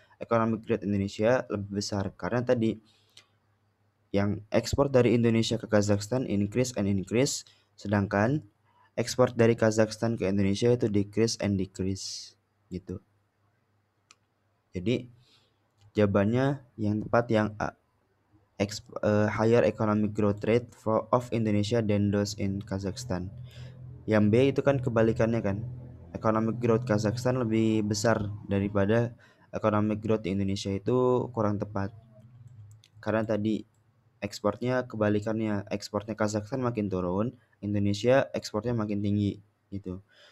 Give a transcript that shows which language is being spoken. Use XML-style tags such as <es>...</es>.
<id>Economic growth Indonesia lebih besar karena tadi yang ekspor dari Indonesia ke Kazakhstan</id> <en>increase and increase,</en> <id>sedangkan ekspor dari Kazakhstan ke Indonesia itu</id> <en>decrease and decrease</en> <id>gitu. Jadi jawabannya yang tepat yang A.</id> <en>Higher economic growth rate of Indonesia than those in Kazakhstan.</en> <id>Yang B itu kan kebalikannya kan. Economic growth Kazakhstan lebih besar daripada economic growth di Indonesia, itu kurang tepat. Karena tadi ekspornya kebalikannya, ekspornya Kazakhstan makin turun, Indonesia ekspornya makin tinggi gitu.</id>